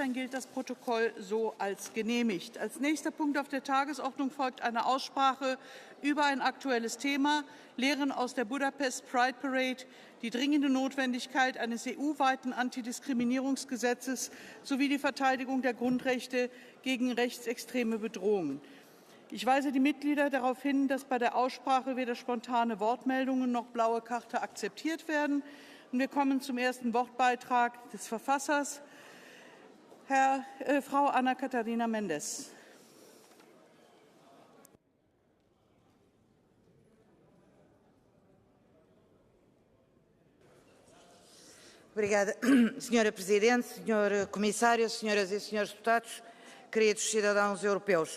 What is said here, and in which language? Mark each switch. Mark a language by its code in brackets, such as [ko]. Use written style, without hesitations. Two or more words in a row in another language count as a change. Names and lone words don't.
[de] Dann gilt das Protokoll so als genehmigt. Als nächster Punkt auf der Tagesordnung folgt eine Aussprache über ein aktuelles Thema, Lehren aus der Budapest Pride Parade, die dringende Notwendigkeit eines EU-weiten Antidiskriminierungsgesetzes sowie die Verteidigung der Grundrechte gegen rechtsextreme Bedrohungen. Ich weise die Mitglieder darauf hin, dass bei der Aussprache weder spontane Wortmeldungen noch blaue Karte akzeptiert werden. Und wir kommen zum ersten Wortbeitrag des Verfassers, Frau Ana Catarina Mendes. [pt] Obrigada, Senhora Presidente, Senhor Comissário, Senhoras e Senhores Deputados, queridos cidadãos europeus.